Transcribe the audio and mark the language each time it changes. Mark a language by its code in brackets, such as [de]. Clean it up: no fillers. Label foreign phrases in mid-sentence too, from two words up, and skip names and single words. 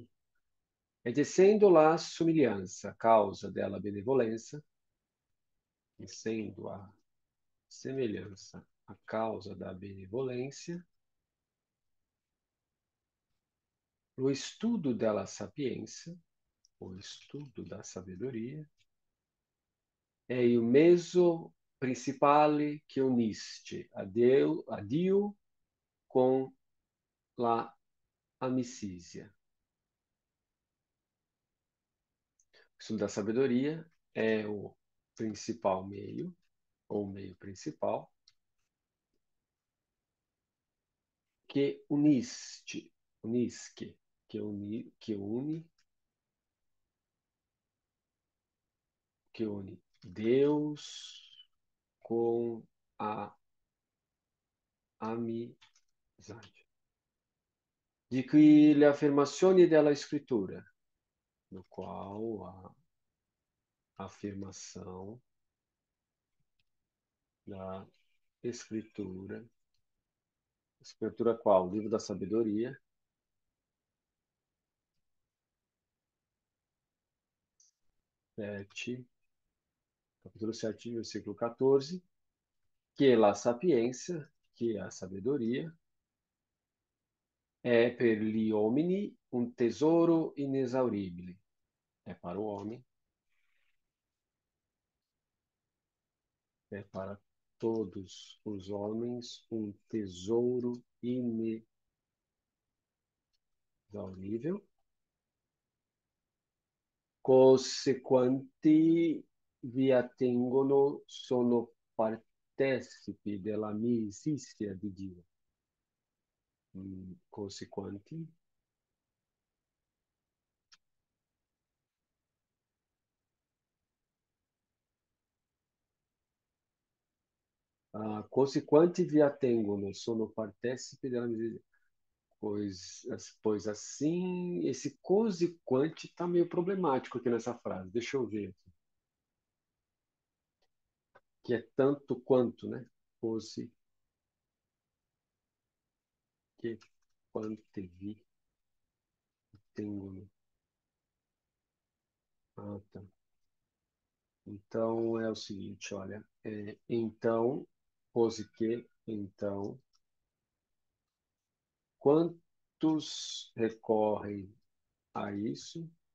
[it] E descendo la somiglianza, causa della benevolenza, [pt] sendo a semelhança a causa da benevolência, o estudo [it] della sapienza, [pt] o estudo da sabedoria, [it] è il mezzo principale che unisce a Dio com la amicizia. [pt] O estudo da sabedoria é o principal meio, ou meio principal, que unisque, que une Deus com a amizade. [it] Di qui le affermazioni della scrittura, [pt] no qual a afirmação da escritura. Escritura qual? Livro da sabedoria. 7, capítulo 7, versículo 14. Que la sapiência, que é a sabedoria, é [it] per gli uomini [pt] um tesouro inesauribile. É para o homem, é para todos os homens um tesouro inexaurível, [it] cose quanti vi attengono sono partecipi dell'amicizia di Dio. Cose quanti cose quanti vi attengono sono partecipi dell'amicizia. [pt] Pois assim, esse [it] cose quanti [pt] está meio problemático aqui nessa frase. Deixa eu ver aqui. Que é tanto quanto, né? [it] Cose que quante vi tengono. [pt] Ah, tá. Então é o seguinte, olha. Então, cose que, então, quantos recorrem a isso?